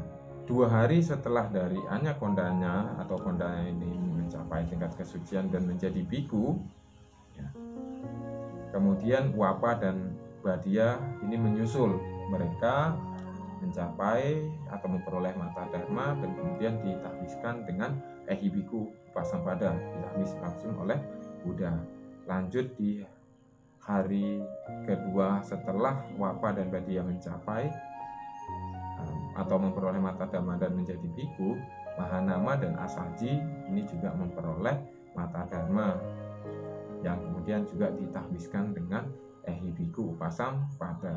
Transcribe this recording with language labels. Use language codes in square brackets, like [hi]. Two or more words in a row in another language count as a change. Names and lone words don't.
[id] 2 hari setelah dari Anyakondanya atau Kondanya ini mencapai tingkat kesucian dan menjadi biku, ya, kemudian Wapa dan Badia ini menyusul. Mereka mencapai atau memperoleh mata dharma dan kemudian ditahbiskan dengan [pi] ehi biku upasampada, [id] ditahbis langsung oleh Buddha. Lanjut di hari kedua setelah Wapa dan Badia mencapai atau memperoleh mata dharma dan menjadi biku, Mahanama dan Asaji ini juga memperoleh mata dharma yang kemudian juga ditahbiskan dengan [pi] ehi biku upasampada.